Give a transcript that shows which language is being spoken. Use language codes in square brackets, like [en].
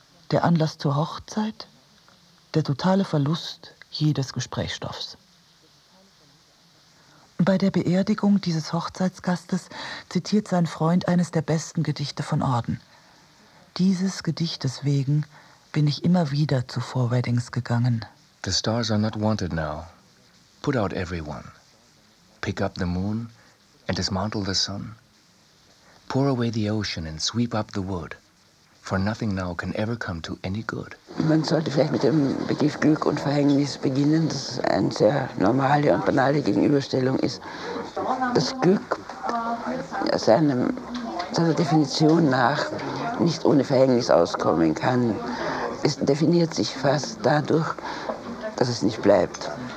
[de] Der Anlass zur Hochzeit, der totale Verlust jedes Gesprächsstoffs. Bei der Beerdigung dieses Hochzeitsgastes zitiert sein Freund eines der besten Gedichte von Orden. Dieses Gedichtes wegen bin ich immer wieder zu Four Weddings gegangen. [en] The stars are not wanted now. Put out everyone. Pick up the moon and dismantle the sun. Pour away the ocean and sweep up the wood. For nothing now can ever come to any good. [de] Man sollte vielleicht mit dem Begriff Glück und Verhängnis beginnen, das eine sehr normale und banale Gegenüberstellung ist. Das Glück seiner Definition nach nicht ohne Verhängnis auskommen kann. Es definiert sich fast dadurch, dass es nicht bleibt.